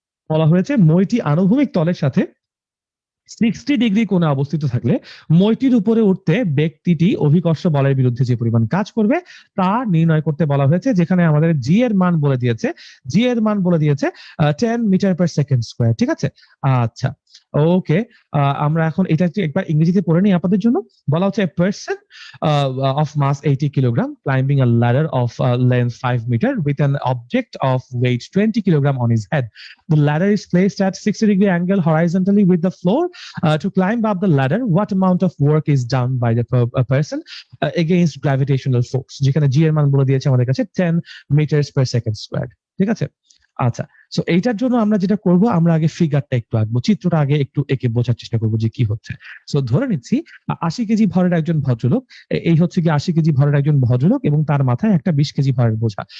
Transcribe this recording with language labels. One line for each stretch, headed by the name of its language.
Bangla: বলা হয়েছে মইটি আনুভূমিক তলের সাথে 60 ডিগ্রি কোণে অবস্থিত থাকলে মইটির উপরে উঠতে ব্যক্তিটি অভিকর্ষ বলের বিরুদ্ধে যে পরিমাণ কাজ করবে তা নির্ণয় করতে বলা হয়েছে, যেখানে আমাদের জি এর মান বলে দিয়েছে, 10 মিটার পার সেকেন্ড স্কোয়ার। ঠিক আছে, আচ্ছা ওকে, আমরা এখন এটা একবার ইংরেজিতে পড়ে নিই আপনাদের জন্য। বলা হচ্ছে
English: Person of mass 80 kilogram climbing a ladder of length 5 meter with an object of weight 20 kilogram on his head. The ladder is placed at 60 degree angle horizontally with the floor. To climb up the ladder, what amount of work is done by the person against gravitational force?
Bangla: যেখানে জি এর মান বলে দিয়েছে আমাদের কাছে
English: 10 meters per second squared.
Bangla: ঠিক আছে, আচ্ছা, সো এইটার জন্য আমরা যেটা করব, আমরা আগে ফিগারটা একটু আঁকবো, চিত্রটা আগে একটু এঁকে বোঝার চেষ্টা করবো যে কি হচ্ছে। সো ধরে নিচ্ছি 80 কেজি ভরের একজন ভদ্রলোক, এই হচ্ছে কি 80 কেজি ভরের একজন ভদ্রলোক, এবং তার মাথায় একটা 20 কেজি ভরের বোঝা।